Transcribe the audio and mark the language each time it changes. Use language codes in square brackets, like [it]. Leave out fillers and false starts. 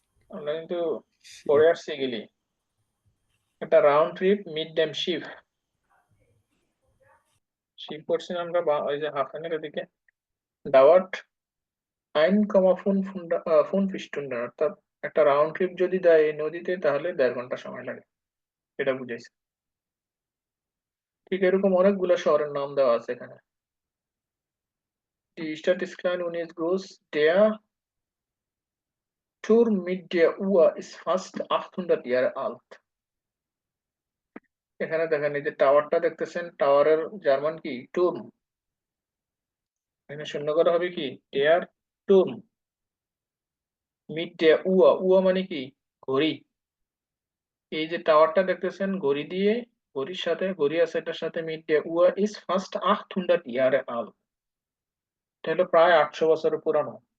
[bn] আমরা কিন্তু পড়ে আসছি গেলি। একটা round trip mid dam sheep, sheep করছি না আমরা ওই যে হাফানের ওদিকে। ডাওয়াট 1,5 Stunden, অর্থাৎ একটা রাউন্ড ট্রিপ যদি দেয় এই নদীতে, তাহলে 1.5 ঘন্টা সময় লাগে, এটা বুঝাইছে। ঠিক এরকম অনেকগুলো শহরের নাম দেওয়া আছে এখানে। [de] Die Stadt ist klein und ist groß. Der Turm mit der Uhr ist fast 800 Jahre alt. [bn] এখানে দেখেন, এই যে টাওয়ারটা দেখতেছেন, টাওয়ারের জার্মান কি, টুর্ম। এখানে শূন্য করা হবে কি, [de] der Turm mit der Uhr, [bn] উয়া মানে কি ঘড়ি। এই যে টাওয়ারটা দেখতেছেন ঘড়ি দিয়ে, ঘড়ির সাথে ঘড়ি আছে এটার সাথে, [de] mit der Uhr ist fast 800 Jahre alt, [bn] এটা হলো প্রায় 800 বছরের পুরানো।